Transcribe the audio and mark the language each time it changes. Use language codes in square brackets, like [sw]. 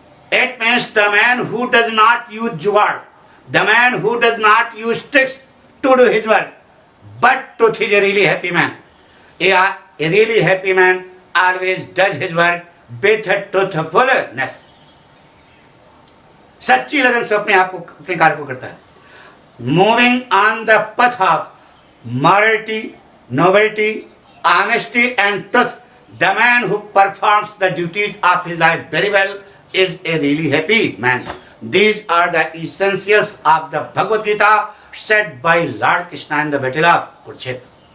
[en] It means the man who does not use jugaad, the man who does not use tricks to do his work, but truth is a really happy man. A really happy man always does his work with truthfulness. [hi] सच्ची लगन से अपने कार्य को करता है. [en] Moving on the path of morality, nobility, honesty and truth, the man who performs the duties of his life very well is a really happy man. These are the essentials of the Bhagavad Gita said by Lord Krishna in the battle of Kurukshetra.